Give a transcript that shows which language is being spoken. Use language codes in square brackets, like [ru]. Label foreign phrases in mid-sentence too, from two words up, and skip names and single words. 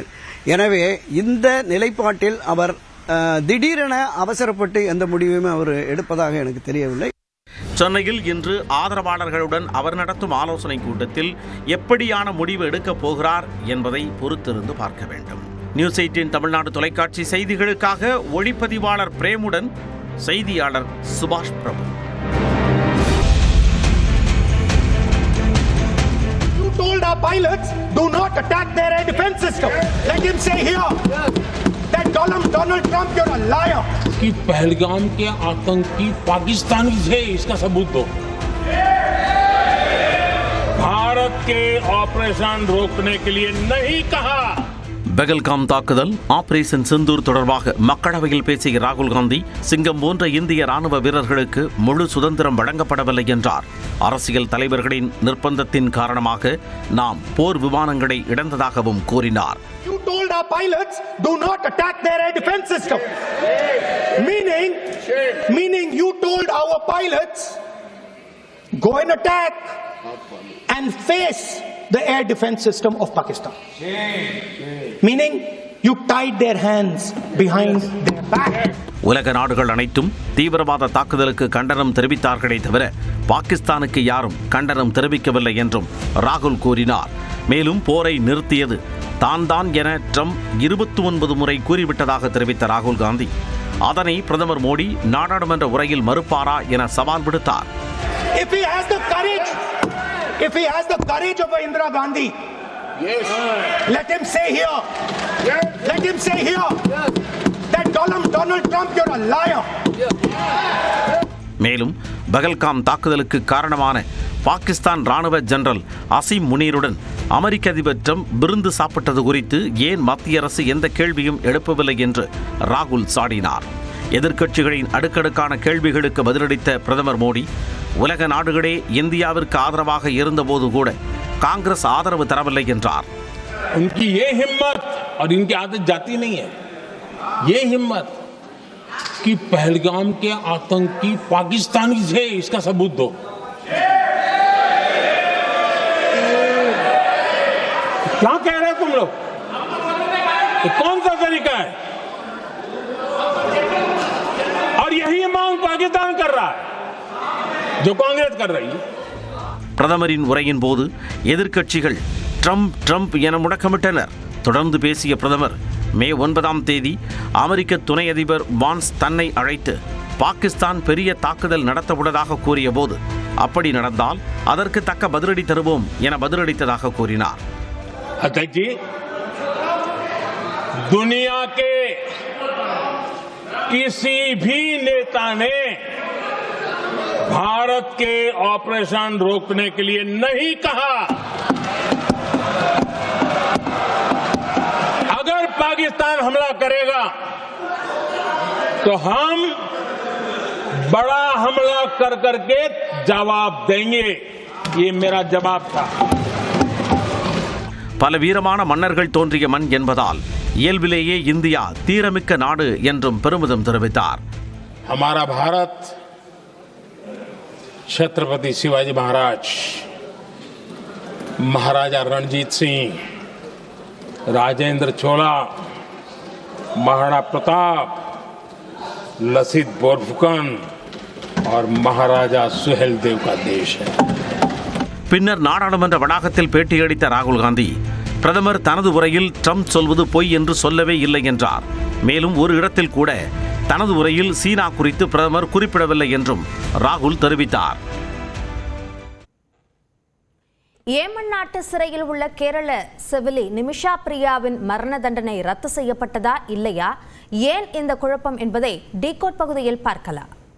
[ta] எனவே இந்த நிலைப்பாட்டில் அவர் திடீரென அவசரப்பட்டு எந்த முடிவையும் அவர் எடுப்பதாக எனக்கு தெரியவில்லை. சென்னையில் இன்று ஆதரவாளர்களுடன் அவர் நடத்தும் ஆலோசனை கூட்டத்தில் எப்படியான முடிவு எடுக்கப் போகிறார் என்பதை பொறுத்திருந்து பார்க்க வேண்டும். நியூஸ் 18 தமிழ்நாடு தொலைக்காட்சி செய்திகளுக்காக ஒளிப்பதிவாளர் பிரேமுடன் செய்தியாளர் சுபாஷ் பிரபு. [en] Told our pilots, do not attack their air defense system. Let him say here that Donald Trump, you're a liar. [hi] कि पहलगाम के आतंकी पाकिस्तानी थे, इसका सबूत दो. भारत के ऑपरेशन रोकने के लिए नहीं कहा. [ta] பெகல்காம் தாக்குதல், ஆபரேஷன் சிந்தூர் தொடர்பாக மக்களவையில் பேசிய ராகுல் காந்தி, சிங்கம் போன்ற இந்திய ராணுவ வீரர்களுக்கு முழு சுதந்திரம் வழங்கப்படவில்லை என்றார். அரசியல் தலைவர்களின் நிர்பந்தத்தின் காரணமாக நாம் போர் விமானங்களை இழந்ததாகவும் கூறினார். [en] You told our pilots, do not attack their air defense system. Meaning you told our pilots, go and attack and face the air defense system of Pakistan. Meaning you tied their hands behind their back. [ta] உலக நாடுகள் அனைத்தும் தீவிரவாத தாக்குதலுக்கு கண்டனம் தெரிவித்தார்களே தவிர பாகிஸ்தானுக்கு யாரும் கண்டனம் தெரிவிக்கவில்லை என்றும் ராகுல் கூறினார். மேலும் போரை நிறுத்தியது தான் என ட்ரம்ப் 29 முறை கூறிவிட்டதாக தெரிவித்த ராகுல் காந்தி, அதனை பிரதமர் மோடி நாடாளுமன்ற உரையில் மறுப்பாரா என சவால் விடுத்தார். [en] If he has the courage of Indira Gandhi, yes, Let him say here. Let him say here that Donald Trump, you're a liar. [ta] மேலும் பகல்காம் தாக்குதலுக்கு காரணமான பாகிஸ்தான் ராணுவ ஜெனரல் அசீம் முனீருடன் அமெரிக்க அதிபர் ட்ரம்ப் விருந்து சாப்பிட்டது குறித்து ஏன் மத்திய அரசு எந்த கேள்வியும் எழுப்பவில்லை என்று ராகுல் சாடினார். எதிர்க்கட்சிகளின் அடுக்கடுக்கான கேள்விகளுக்கு பதிலளித்த பிரதமர் மோடி, உலக நாடுகளே இந்தியாவிற்கு ஆதரவாக இருந்தபோது கூட காங்கிரஸ் ஆதரவு தரவில்லை என்றார். [hi] उनकी ये हिम्मत और इनकी आदत जाती नहीं है, ये हिम्मत कि पहलगाम के आतंकी पाकिस्तानी थे, इसका सबूत दो. क्या कह रहे हो तुम लोग? ये कौन सा तरीका है? और यही मांग पाकिस्तान कर रहा है जो कांग्रेस कर रही है. [ta] பிரதமரின் உரையின் போது எதிர்க்கட்சிகள் ட்ரம்ப் ட்ரம்ப் என முழக்கமிட்டனர். தொடர்ந்து பேசிய பிரதமர், மே 9ஆம் தேதி அமெரிக்க துணை அதிபர் வான்ஸ் தன்னை அழைத்து பாகிஸ்தான் பெரிய தாக்குதல் நடத்தவுள்ளதாக கூறிய போது, அப்படி நடந்தால் அதற்கு தக்க பதிலடி தருவோம் என பதிலளித்ததாக கூறினார். [hi] अध्यक्ष जी, दुनिया के किसी भी नेता ने भारत के ऑपरेशन रोकने के लिए नहीं कहा. अगर पाकिस्तान हमला करेगा तो हम बड़ा हमला कर करके जवाब देंगे. ये मेरा जवाब था. [ta] பல வீரமான மன்னர்கள் தோன்றிய மண் என்பதால் இயல்பிலேயே இந்தியா தீரமிக்க நாடு என்றும் பெருமிதம் தெரிவித்தார். [hi] हमारा भारत छत्रपति शिवाजी महाराज, महाराजा रणजीत सिंह, राजेंद्र चोला, महाराणा प्रताप, लसित बोरफुकन और महाराजा सुहेलदेव का देश है. [ta] பின்னர் நாடாளுமன்ற வளாகத்தில் பேட்டியளித்த ராகுல் காந்தி, பிரதமர் தனது உரையில் ட்ரம்ப் சொல்வது பொய் என்று சொல்லவே இல்லை என்றார். மேலும் ஒரு இடத்தில் கூட தனது உரையில் சீனா குறித்து பிரதமர் குறிப்பிடவில்லை என்றும் ராகுல் தெரிவித்தார். ஏமன் நாட்டு சிறையில் உள்ள கேரள செவிலி நிமிஷா பிரியாவின் மரண தண்டனை ரத்து செய்யப்பட்டதா இல்லையா, ஏன் இந்த குழப்பம் என்பதை டிகோட் பகுதியில் பார்க்கலாம்.